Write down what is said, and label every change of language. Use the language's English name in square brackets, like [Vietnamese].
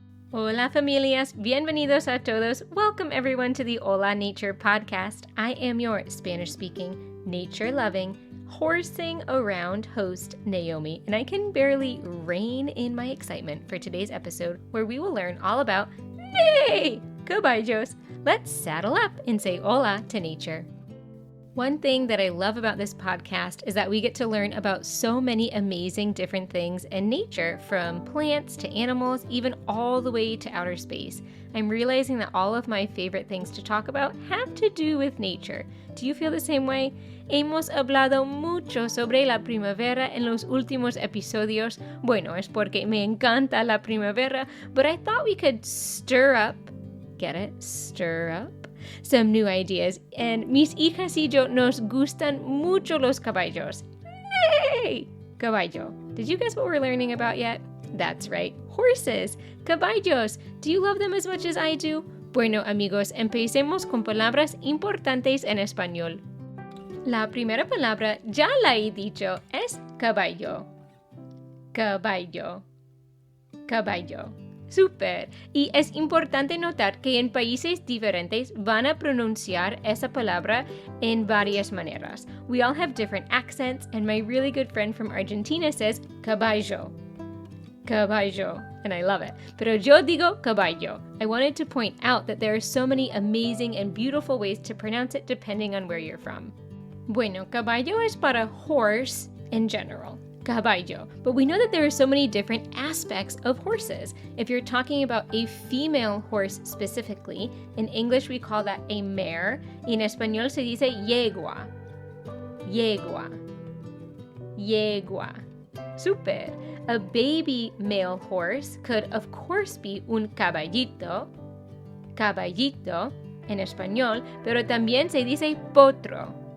[Spanish] Hola familias, bienvenidos a todos. [English] Welcome everyone to the Hola Nature podcast. I am your Spanish-speaking, nature-loving, horsing around host, Naomi, and I can barely rein in my excitement for today's episode where we will learn all about, caballos. Let's saddle up and say hola to nature. One thing that I love about this podcast is that we get to learn about so many amazing different things in nature, from plants to animals, even all the way to outer space. I'm realizing that all of my favorite things to talk about have to do with nature. Do you feel the same way? [Spanish] Hemos hablado mucho sobre la primavera en los últimos episodios. Bueno, es porque me encanta la primavera, [English] but I thought we could stir up, get it? Stir up? Some new ideas, and [Spanish] mis hijas y yo nos gustan mucho los caballos. [English] Hey! Caballo. Did you guess what we're learning about yet? That's right, horses. Caballos. Do you love them as much as I do? [Spanish] Bueno, amigos, empecemos con palabras importantes en español. La primera palabra, ya la he dicho, es caballo. Caballo. Caballo. Súper. Y es importante notar que en países diferentes van a pronunciar esa palabra en varias maneras. [English] We all have different accents, and my really good friend from Argentina says caballo. Caballo. And I love it. [Spanish] Pero yo digo caballo. [English] I wanted to point out that there are so many amazing and beautiful ways to pronounce it depending on where you're from. [Spanish] Bueno, caballo es para [English] horse in general. [Spanish] Caballo. [English] But we know that there are so many different aspects of horses. If you're talking about a female horse specifically, in English we call that a mare. [Spanish] En español se dice yegua. Yegua. Yegua. Super. [English] A baby male horse could of course be un caballito. [Spanish] Caballito en español, pero también se dice potro.